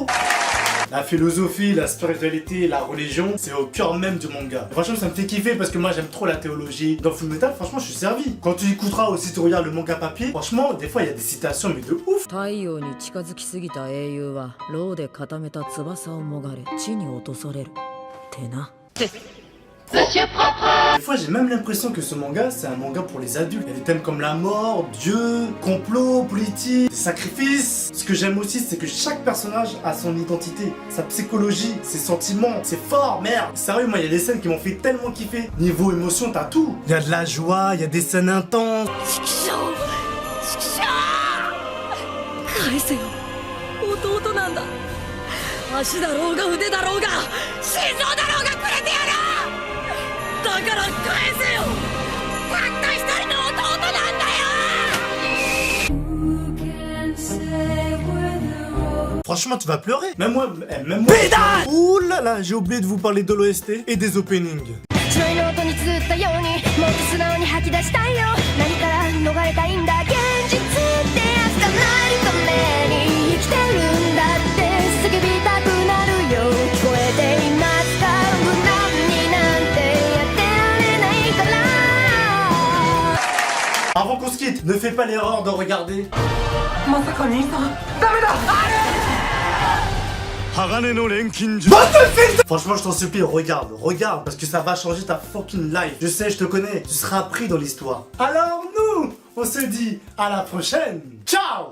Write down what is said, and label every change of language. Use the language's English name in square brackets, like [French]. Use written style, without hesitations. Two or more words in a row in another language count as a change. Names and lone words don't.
[French] La philosophie, la spiritualité, la religion, c'est au cœur même du manga. Et franchement, ça me fait kiffer parce que moi j'aime trop la théologie. Dans Fullmetal, franchement, je suis servi. Quand tu écouteras aussi, tu regardes le manga papier, franchement, des fois il y a des citations, mais de ouf. [Japanese] 太陽に近づきすぎた英雄は牢で固めた翼をもがれ地に落とされるってな。 [French] Des fois, j'ai même l'impression que ce manga, c'est un manga pour les adultes. Il y a des thèmes comme la mort, Dieu, complot, politique, sacrifice. Ce que j'aime aussi, c'est que chaque personnage a son identité, sa psychologie, ses sentiments. C'est fort, merde. Sérieux, moi, il y a des scènes qui m'ont fait tellement kiffer. Niveau émotion, t'as tout. Il y a de la joie, il y a des scènes intenses. [Japanese] 返せよ弟なんだ足だろうが腕だろうが心臓だろうがくれてやるだから返せよたった一人の弟なんだよ [French] Franchement, tu vas pleurer. Même moi, Pédale. Ouh là là, j'ai oublié de vous parler de l'OST et des openings. [Japanese] 血の音に綴ったようにもっと素直に吐き出したいよ何から逃れたいんだ現実ってやつがないために生きてるんだって叫びたくなるよ聞こえていますか無難になんてやってられないから [French] Avant qu'on se quitte, ne fais pas l'erreur de regarder. [Japanese] まさか兄さんダメだ [French] Franchement, je t'en supplie, regarde, parce que ça va changer ta [English] fucking life. [French] Je sais, je te connais, tu seras pris dans l'histoire. Alors nous, on se dit à la prochaine. Ciao.